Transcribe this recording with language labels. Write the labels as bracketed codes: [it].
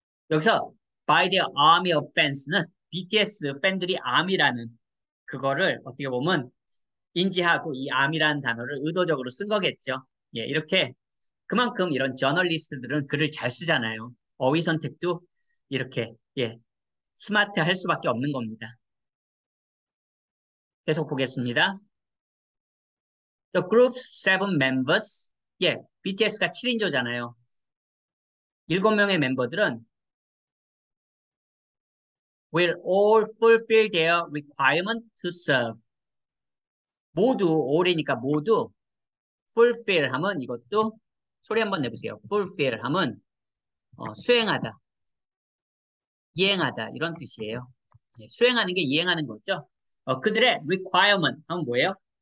[ko] 여기서 [en] by the army of fans [ko] 는 BTS 팬들이 army라는 그거를 어떻게 보면 인지하고 이 army라는 단어를 의도적으로 쓴 거겠죠. 예, 이렇게 그만큼 이런 저널리스트들은 글을 잘 쓰잖아요. 어휘 선택도 이렇게 예, 스마트할 수밖에 없는 겁니다. 계속 보겠습니다. [en] The group's seven members. [ko] 예, BTS가 7인조잖아요. 7명의 멤버들은 [en] will all fulfill their requirement to serve. [ko] 모두, all이니까 모두 fulfill 하면 이것도 소리 한번 내보세요. fulfill 하면 수행하다, 이행하다 이런 뜻이에요. 예, 수행하는 게 이행하는 거죠. 그들의 requirement 하면 뭐예요?